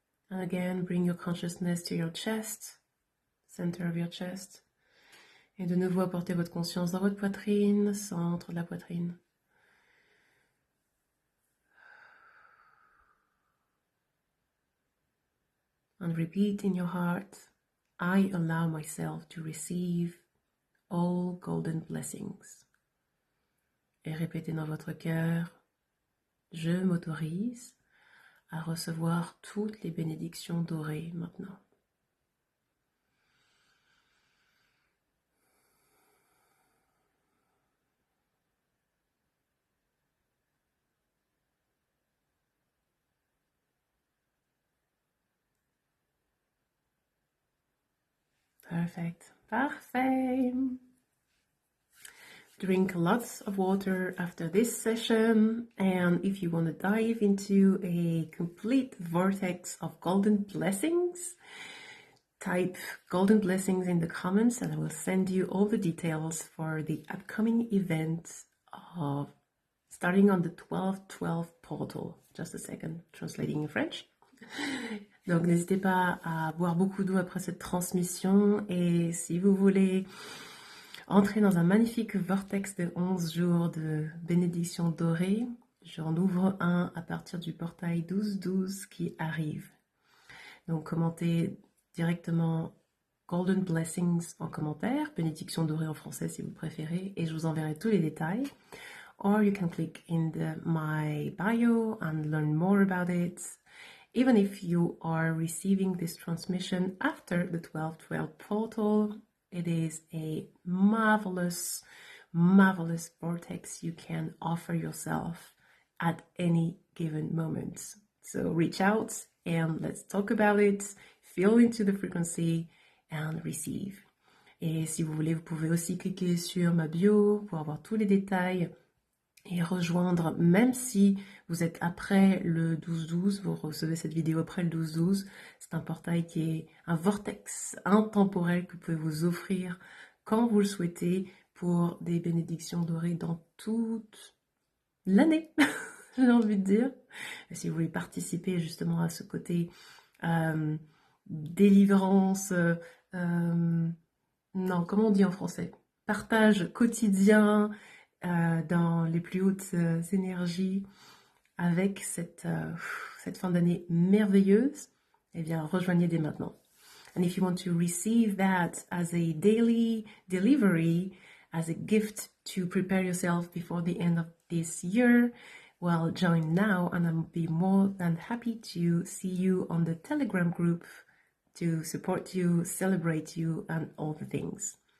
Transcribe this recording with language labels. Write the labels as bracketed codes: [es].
[en] And again, bring your consciousness to your chest, center of your chest. [fr] Et de nouveau, apportez votre conscience dans votre poitrine, centre de la poitrine. [en] And repeat in your heart, I allow myself to receive all golden blessings. [fr] Et répétez dans votre cœur, je m'autorise à recevoir toutes les bénédictions dorées maintenant. [en] Perfect. [fr] Parfait. [en] Drink lots of water after this session, and if you want to dive into a complete vortex of golden blessings, type golden blessings in the comments and I will send you all the details for the upcoming event of starting on the 12-12 portal. Just a second, translating in French. [fr] Donc n'hésitez pas à boire beaucoup d'eau après cette transmission, et si vous voulez entrer dans un magnifique vortex de 11 jours de bénédiction dorée, j'en ouvre un à partir du portail 12-12 qui arrive. Donc commentez directement Golden Blessings en commentaire, bénédiction dorée en français si vous préférez, et je vous enverrai tous les détails. [en] Or you can click in my bio and learn more about it. Even if you are receiving this transmission after the 12-12 portal, it is a marvelous, marvelous vortex you can offer yourself at any given moment. So reach out and let's talk about it, feel into the frequency, and receive. [fr] Et si vous voulez, vous pouvez aussi cliquer sur ma bio pour avoir tous les détails et rejoindre, même si vous êtes après le 12-12, vous recevez cette vidéo après le 12-12, c'est un portail qui est un vortex intemporel que vous pouvez vous offrir quand vous le souhaitez pour des bénédictions dorées dans toute l'année, j'ai envie de dire. Et si vous voulez participer justement à ce côté délivrance, non, comment on dit en français? Partage quotidien dans les plus hautes énergies avec cette fin d'année merveilleuse, eh bien, rejoignez dès maintenant. [en] And if you want to receive that as a daily delivery, as a gift to prepare yourself before the end of this year, well, join now and I'll be more than happy to see you on the Telegram group to support you, celebrate you and all the things.